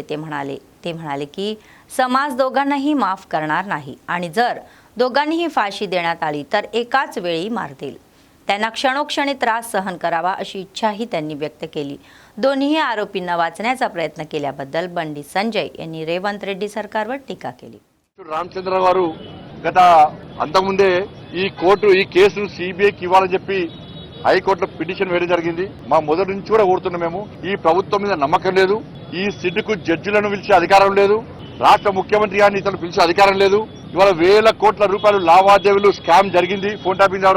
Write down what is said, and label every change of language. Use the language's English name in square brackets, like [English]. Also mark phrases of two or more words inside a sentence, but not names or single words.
[Marathi] ते म्हणाले की समाज दोघांनाही माफ करणार नाही आणि जर दोघांनीही फाशी देण्यात आली तर एकाच वेळी मारतील। त्यांना क्षणोक्षणी त्रास सहन करावा अशी इच्छाही त्यांनी व्यक्त केली। दोन्ही आरोपींना वाचण्याचा प्रयत्न केल्याबद्दल बंडी संजय यांनी रेवंत रेड्डी सरकारवर टीका केली। [Telugu] రామచంద్ర గారు గత అంతకుముందే ఈ కేసు సిబిఐకి ఇవ్వాలని చెప్పి హైకోర్టులో పిటిషన్ వేయడం జరిగింది। మా మొదటి నుంచి కూడా కోరుతున్నాం మేము ఈ ప్రభుత్వం మీద నమ్మకం లేదు। ఈ సిడ్కు జడ్జిలను పిలిచే అధికారం లేదు। రాష్ట్ర ముఖ్యమంత్రి గారిని ఇతను పిలిచే అధికారం లేదు। ఇవాళ వేల కోట్ల రూపాయలు లావాదేవీలు స్కామ్ జరిగింది [English] phone tapping [Telugu] ద్వారా।